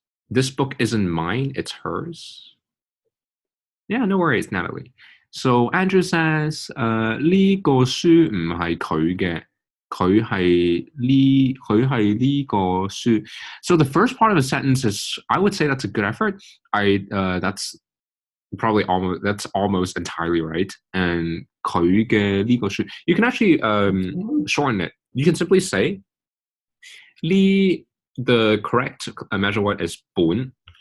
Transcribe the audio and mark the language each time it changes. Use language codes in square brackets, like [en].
[en] This book isn't mine, it's hers. Yeah, no worries, Natalie. So Andrew says, [zh] 呢個書唔係佢嘅，佢係呢個書. [en] So the first part of the sentence is, I would say that's a good effort. That's almost entirely right. And [zh] 佢嘅呢個書, [en] you can actually shorten it. You can simply say, the correct measure word is 本.